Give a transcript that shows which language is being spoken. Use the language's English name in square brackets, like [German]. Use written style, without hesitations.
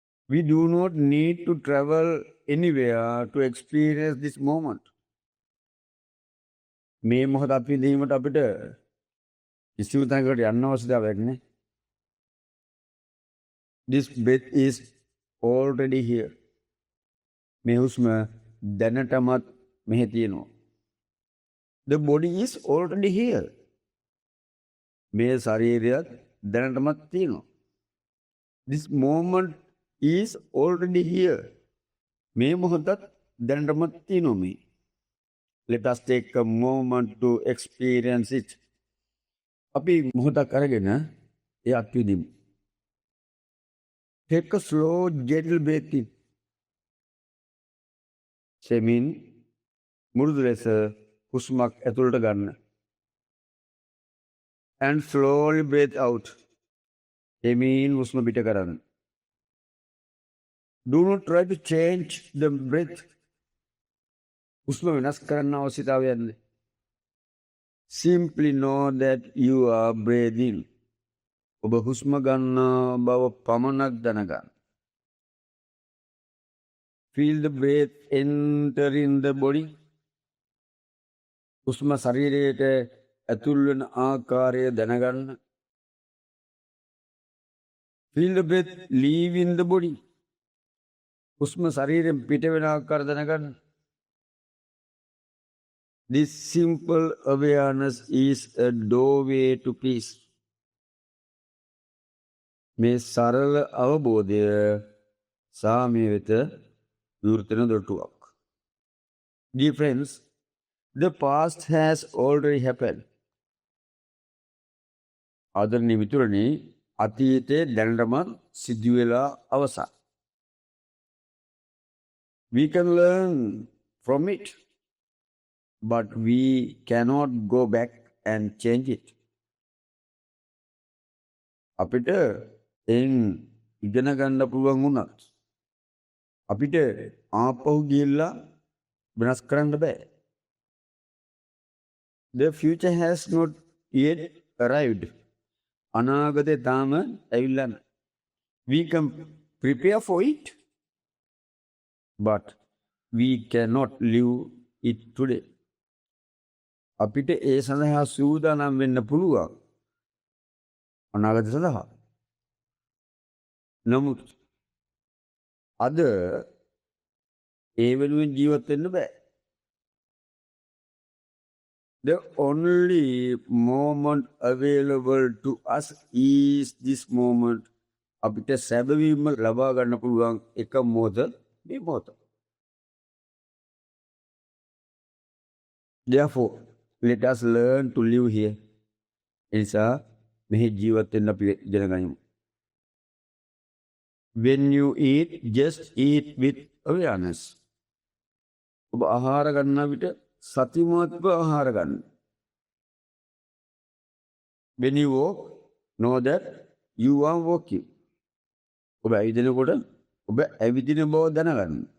[English] We do not need to travel anywhere to experience this moment. [Sinhala] මේ මොහොත අපි දීමට අපිට කිසිම තැනකට යන්න අවශ්‍යතාවයක් නැහැ. [English] This breath is already here. [Sinhala] මේ හුස්ම දැනටමත් මෙහි තියෙනවා. [English] The body is already here. [Sinhala] මේ ශරීරයත් දැනටමත් තියෙනවා. [English] This moment is already here. [Sinhala] මේ මොහොතත් දැනටමත් තියෙනවා මේ. [English] Let us take a moment to experience it. [Sinhala] අපි මොහොතක් අරගෙන ඒ අත්විඳිමු. [English] Take a slow, gentle breath in. [Sinhala] සෙමින් මුරුදු ලෙස හුස්මක් ඇතුළට ගන්න. [English] And slowly breathe out. [Sinhala] සෙමින් හුස්ම පිට කරන්න. [English] Do not try to change the breath. [Sinhala] හුස්ම වෙනස් කරන්න අවශ්‍යතාවයක් නැහැ. [English] Simply know that you are breathing. [Sinhala] ඔබ හුස්ම ගන්න බව පමණක් දැනගන්න. [English] Feel the breath enter in the body. [Sinhala] හුස්ම ශරීරයට ඇතුල් වෙන ආකාරය දැනගන්න. [English] Feel the breath leave in the body. [Sinhala] හුස්ම ශරීරයෙන් පිට වෙන ආකාරය දැනගන්න. [English] This simple awareness is a doorway to peace. [Sinhala] මේ සරල අවබෝධය සාමය වෙත විවෘතන දොරටුවක්. [English] Dear friends, the past has already happened. [Sinhala] ආදරණීය මිතුරනි, අතීතයේ දැනටමත් සිදු වෙලා අවසන්. [English] We can learn from it, but we cannot go back and change it. [Sinhala] අපිට එයින් ඉගෙන ගන්න පුළුවන් වුණත් අපිට ආපහු ගිහිල්ලා වෙනස් කරන්න බෑ. [English] The future has not yet arrived. [Sinhala] අනාගතේ තාම ඇවිල්ලා නැහැ. [English] We can prepare for it, but we cannot live it today. [Sinhala] අපිට ඒ සඳහා සූදානම් වෙන්න පුළුවන් අනාගතය සඳහා. නමුත් අද ඒ වෙනුවෙන් ජීවත් වෙන්න බෑ. [English] The only moment available to us is this moment. [Sinhala] අපිට සැබවින්ම ලබා ගන්න පුළුවන් එක මොහොත මේ මොහොත. [English] Therefore, let us learn to live here. [Sinhala] එනිසා මෙහි ජීවත් වෙන්න අපි ඉගෙන ගනිමු. [English] When you eat, just eat with awareness. [Sinhala] ඔබ ආහාර ගන්න විට සතිමත්ව ආහාර ගන්න. [English] When you walk, know that you are walking. [Sinhala] ඔබ ඇවිදිනකොට ඔබ ඇවිදින බව දැනගන්න.